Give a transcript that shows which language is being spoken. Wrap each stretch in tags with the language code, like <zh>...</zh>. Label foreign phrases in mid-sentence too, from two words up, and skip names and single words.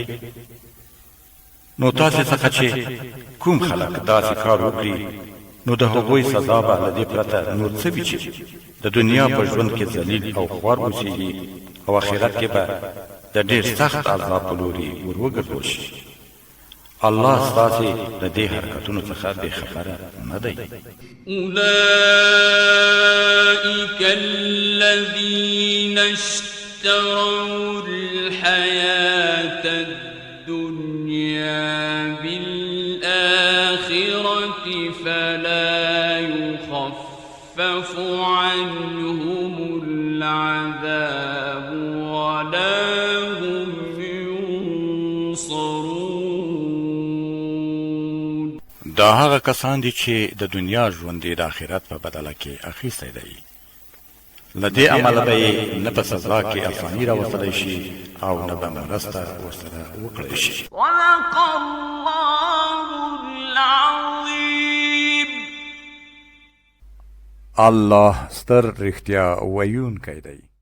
<ps>نو تاسې څخه چې کوم خلک داسې کار وکړي، نو د هغوی سزا به له دې پرته نور څه وي چې د دنیا په ژوند کې ذلیل او خوار اوسېږي او آخرت کې به د ډېر سخت عذاب په لوري ور وګرځول شي. الله ستاسې د دې حرکتونو څخه بې خبره نه دی.</ps> <ar>أولئك الذين اشتروا الحياة الدنيا بالآخرة فلا يخفف عنهم العذاب ولا هم ينصرون.</ar> <ps>دا هغه کسان دي چې د دنیا ژوند د آخرت په بدله کې اخیستی دی. له دې امله به یې نه په سزا کې اساني راوستلی شي او نه به مرسته ورسره وکړی شي.</ps> <ar>صدق الله العظيم.</ar> <ps>الله ستر رښتیا ویونکی دی.</ps>